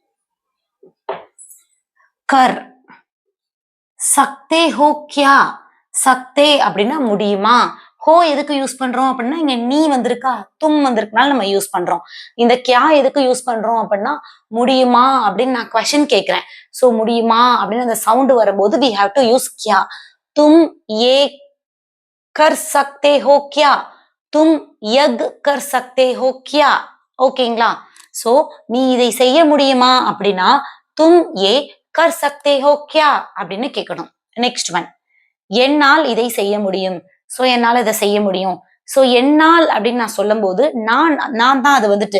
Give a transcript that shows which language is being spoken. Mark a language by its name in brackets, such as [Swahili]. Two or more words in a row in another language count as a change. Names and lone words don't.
[Hindi] कर सकते हो क्या? [Tamil] சக்தே அப்படின்னா முடியுமா. ஹோ எதுக்கு யூஸ் பண்றோம் அப்படின்னா இங்க நீ வந்திருக்கா, தும் வந்திருக்கனால நம்ம யூஸ் பண்றோம். இந்த கியா எதுக்கு யூஸ் பண்றோம் அப்படின்னா முடியுமா அப்படின்னு நான் கொஸ்டின் கேட்கிறேன். சோ முடியுமா அப்படின்னு அந்த சவுண்ட் வரும்போது [English] we have to use [Tamil] கியா. [Hindi] तुम ये कर सकते हो क्या, तुम यज्ञ कर सकते हो क्या. [Tamil] ஓகேங்களா. சோ நீ இதை செய்ய முடியுமா அப்படின்னா [Hindi] तुम ये कर सकते हो क्या [Tamil] அப்படின்னு கேட்கணும். [English] next one, [Tamil] என்னால் இதை செய்ய முடியும். சோ என்னால இதை செய்ய முடியும். சோ என்னால் அப்படின்னு நான் சொல்லும் போது நான் தான் அது வந்துட்டு.